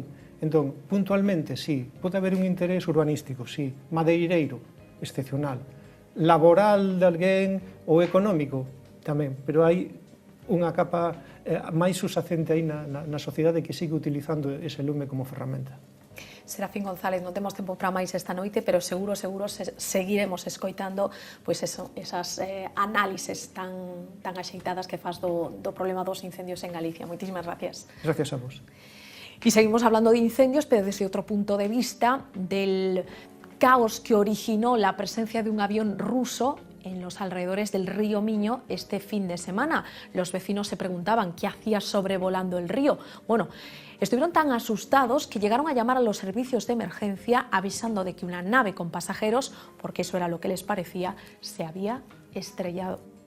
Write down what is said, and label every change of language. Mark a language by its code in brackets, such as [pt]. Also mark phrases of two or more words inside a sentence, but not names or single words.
[gl] Entón, puntualmente, sí, pode haber un interés urbanístico, sí, madeireiro, excepcional, laboral de alguén ou económico tamén, pero hai unha capa máis subsacente aí na sociedade que sigue utilizando ese lume como ferramenta. Serafín González, non temos tempo para máis esta noite, pero seguro seguiremos escoitando pois esas análises tan axeitadas que faz do problema dos incendios en Galicia. Moitísimas gracias. Gracias a vos. [es] Y seguimos hablando de incendios, pero desde otro punto de vista, del caos que originó la presencia de un avión ruso en los alrededores del río Miño este fin de semana. Los vecinos se preguntaban qué hacía sobrevolando el río. Bueno, estuvieron tan asustados que llegaron a llamar a los servicios de emergencia avisando de que una nave con pasajeros, porque eso era lo que les parecía, se había estrellado.